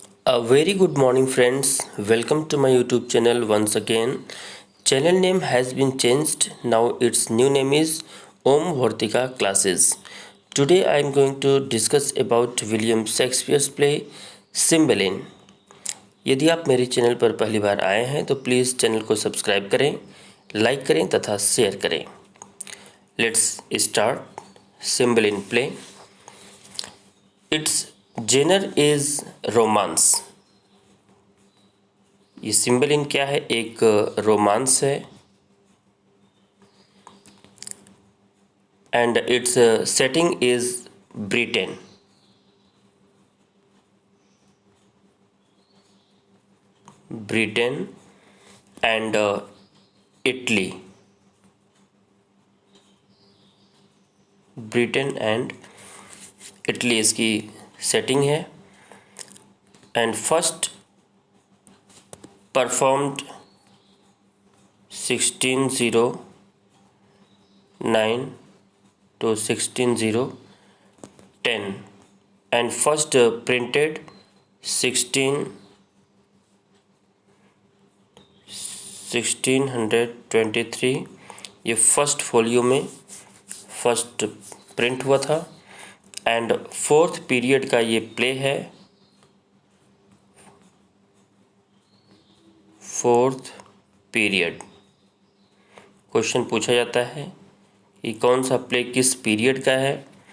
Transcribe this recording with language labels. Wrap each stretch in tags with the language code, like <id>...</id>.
<en>A very good morning, friends. Welcome to my YouTube channel once again. Channel name has been changed. Now its new name is Om Vartika Classes. Today I am going to discuss about William Shakespeare's play Cymbeline.</en> <hi>यदि आप मेरे channel पर पहली बार आए हैं तो please channel को subscribe करें, लाइक करें तथा शेयर करें.</hi> <en>Let's start Cymbeline play. Its genre is romance.</en> <hi>ये सिम्बलिन क्या है? एक रोमांस है.</hi> <en>And its setting is Britain. Britain and Italy.</en> <hi>Britain and Italy इसकी सेटिंग है.</hi> <en>And first performed 1609 to 1610 and first printed 1623.</en> <hi>ये फर्स्ट फोलियो में first print हुआ था. एंड फोर्थ पीरियड का ये प्ले है. फोर्थ पीरियड क्वेश्चन पूछा जाता है कि कौन सा प्ले किस पीरियड का है.</hi>